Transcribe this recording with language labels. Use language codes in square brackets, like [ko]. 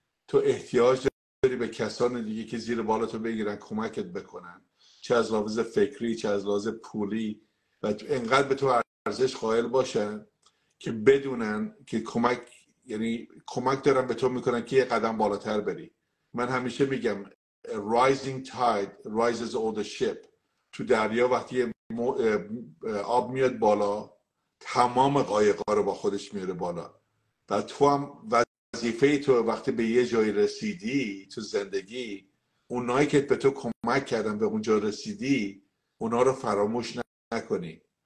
[fa] تو احتیاج داری به کسان دیگه که زیر بالاتو بگیرن، کمکت بکنن، چه از لحاظ فکری چه از لحاظ پولی، و انقدر به تو ارزش قائل باشن که بدونن که کمک دارن به تو میکنن که یه قدم بالاتر بری. من همیشه میگم [en] rising tide rises all the ship. [fa] تو دریا وقتی آب میاد بالا، تمام قایق‌ها رو با خودش میاره بالا. و تو هم وظیفه تو وقتی به یه جایی رسیدی تو زندگی، اونایی که به تو کمک کردن به اونجا رسیدی، اونا رو فراموش نکنی.